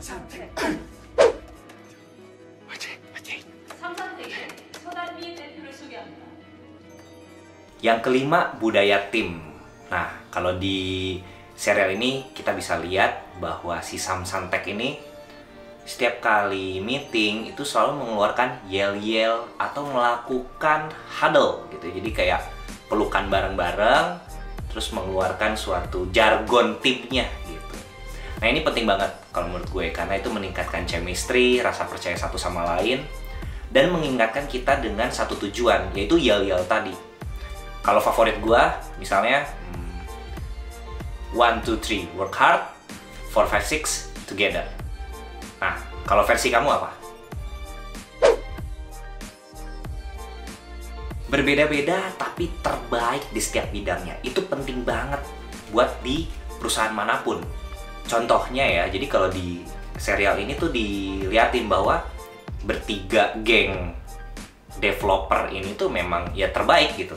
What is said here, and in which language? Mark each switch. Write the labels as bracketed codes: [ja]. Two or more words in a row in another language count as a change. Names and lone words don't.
[ko] 삼산대에 서단미 대표를 소개합니다. [id] Yang kelima, budaya tim. Nah, kalau di serial ini kita bisa lihat bahwa si Sam Santek ini setiap kali meeting itu selalu mengeluarkan yel-yel atau melakukan huddle gitu. Jadi kayak pelukan bareng-bareng, terus mengeluarkan suatu jargon timnya gitu. Nah, ini penting banget kalau menurut gue, karena itu meningkatkan chemistry, rasa percaya satu sama lain, dan mengingatkan kita dengan satu tujuan, yaitu yel-yel tadi. Kalau favorit gue, misalnya 1, 2, 3, [en] work hard, 4, 5, 6, together. [id] Nah, kalau versi kamu apa? Berbeda-beda tapi terbaik di setiap bidangnya. Itu penting banget buat di perusahaan manapun. Contohnya ya, jadi kalau di serial ini tuh diliatin bahwa bertiga geng developer ini tuh memang ya terbaik gitu.